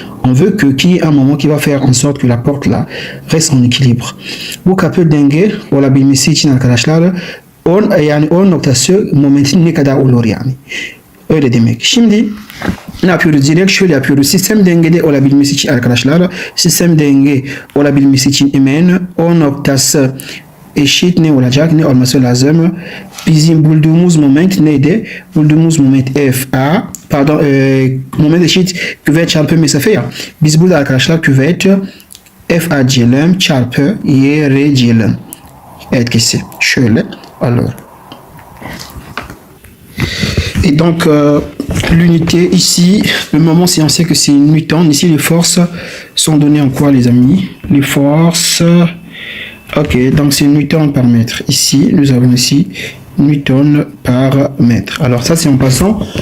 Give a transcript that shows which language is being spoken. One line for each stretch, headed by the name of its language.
French: On veut qu'il y ait un moment qui va faire en sorte que la porte là reste en équilibre.
Turkish: Bu kapı denge olabilmesi için arkadaşlar yani o noktası momentin ne kadar olur yani. Öyle demek. Şimdi ne yapıyoruz? Direkt şöyle yapıyoruz. Sistem dengede olabilmesi için arkadaşlar, sistem denge olabilmesi için hemen o noktası eşit ne olacak? Ne olması lazım? Bizim bulduğumuz moment neydi? Bulduğumuz moment FA, pardon, moment eşit küvet çarpı mesafe ya. Biz burada arkadaşlar küvet FA diyelim çarpı YR diyelim. Etkisi. Şöyle. Alors.
French: Et donc, l'unité ici, le moment, c'est on sait que c'est une Newton. Ici, les forces sont données en quoi, les amis? Les forces. Ok, donc c'est Newton par mètre. Ici, nous avons ici Newton par mètre. Alors ça, c'est en passant.